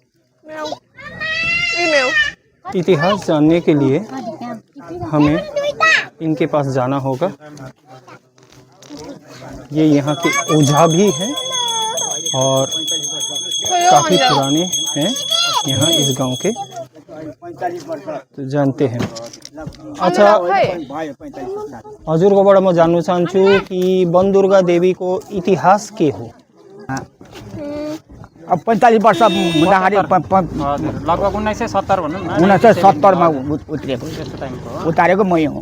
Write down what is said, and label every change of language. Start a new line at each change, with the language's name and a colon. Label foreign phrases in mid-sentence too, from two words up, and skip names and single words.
Hindi: इतिहास जानने के लिए हमें इनके पास जाना होगा। ये यहाँ के ओझा भी हैं और काफ़ी पुराने हैं यहाँ इस गांव के, तो जानते हैं। अच्छा,
Nepali: हजुरकोबाट म जान्नु चाहन्छु कि वन दुर्गा देवी को इतिहास के हो। अब 45 वर्ष हुँदाखेरि लगभग 1970 भनौँ न, 1970 मा उत्रेको, उतारेको मै हो।